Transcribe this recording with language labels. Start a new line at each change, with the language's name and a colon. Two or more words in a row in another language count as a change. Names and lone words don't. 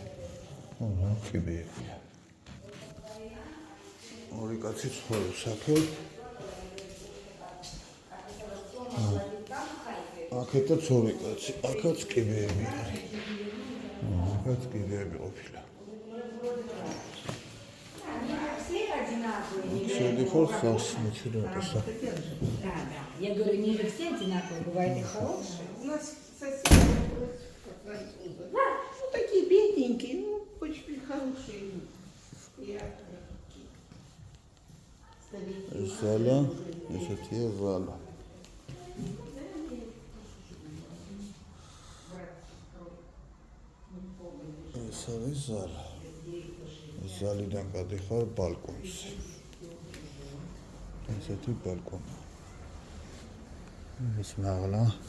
Georgian: კიბეებია. ორი კაცი ცხოვრობს აქ. აქეთაც ორი კაცი, აქაც კიბეები არის. აქაც კიბეები ყოფილა.
Russian: Шедихор сас начинается. Да. Я говорю, не все одинаковые, бывают и хорошие. У нас соседи ну такие бедненькие, ну очень хорошие. Зала, это зала.
Georgian: ეს არის ზალა. ზალიდან გადიხარ ბალკონზე. ესეთი ბალკონი. ეს მაღლა.